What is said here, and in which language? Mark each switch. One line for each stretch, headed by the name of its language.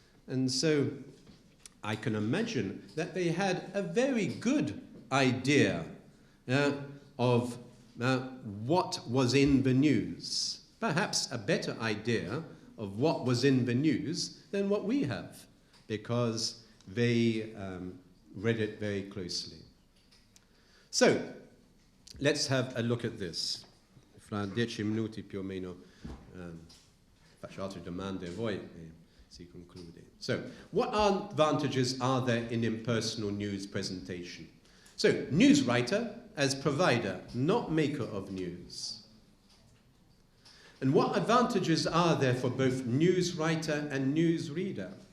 English: And so I can imagine that they had a very good idea of what was in the news. Perhaps a better idea of what was in the news than what we have, because they read it very closely. So, let's have a look at this.
Italian: Fra 10 minuti più o meno faccio altre domande a voi e si conclude.
English: So, what advantages are there in impersonal news presentation? So, news writer as provider, not maker of news. And what advantages are there for both news writer and news reader?